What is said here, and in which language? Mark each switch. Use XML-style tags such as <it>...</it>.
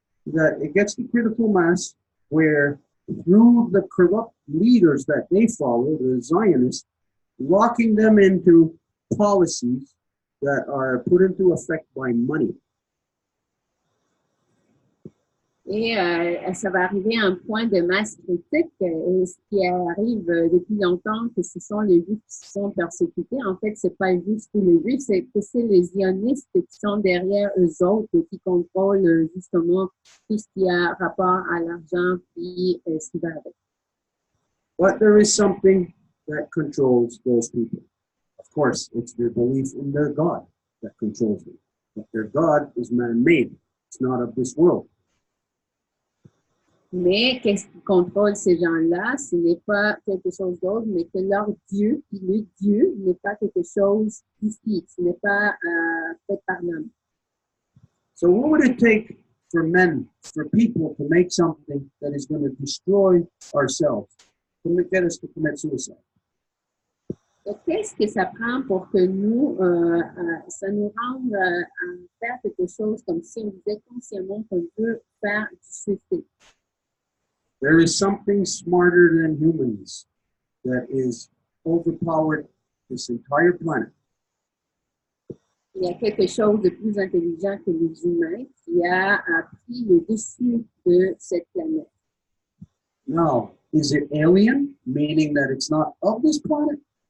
<en>That it gets to critical mass where through the corrupt leaders that they follow, the Zionists, locking them into policies that are put into effect by money.</en> <fr>Et ça va arriver à un point de masse critique. Et ce qui arrive depuis longtemps, que ce sont les Juifs qui sont persécutés. En fait, c'est pas juste les Juifs, c'est que c'est les Zionistes qui sont derrière eux autres et qui contrôlent justement tout ce qui a rapport à l'argent et ce qui va avec.</fr> <en>But there is something that controls those people. Of course, it's their belief in their God that controls them. But their God is man-made. It's not of this world.</en> <fr>Mais qu'est-ce qui contrôle ces gens-là? Ce n'est pas quelque chose d'autre, mais que leur Dieu, puis le Dieu n'est pas quelque chose d'ici. Ce n'est pas fait par l'homme.</fr> <en>So what would it take for men, for people to make something that is going to destroy ourselves, to get us to commit suicide?</en> <fr>Donc, qu'est-ce que ça prend pour que nous, ça nous rende à faire quelque chose comme si on disait consciemment qu'on veut faire du suicide?</fr> <en>There is something smarter than humans that is overpowered this entire planet.</en> <fr>Il y a quelque chose de plus intelligent que les humains qui a pris le dessus de cette planète.</fr> <en>Now, is it alien, meaning that it's not of this planet?</en>